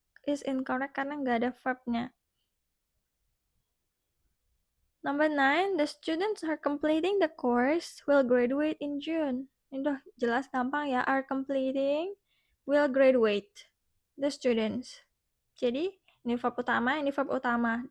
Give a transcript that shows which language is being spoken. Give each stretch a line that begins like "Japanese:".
English: Is incorrect
Indonesian: karena nggak ada verbnya.
English: Number 9, the students are completing the course will graduate in June.
Indonesian: Ini udah jelas gampang ya,
English: are completing will graduate the students.
Indonesian: Jadi ini verb utama, ini verb utama.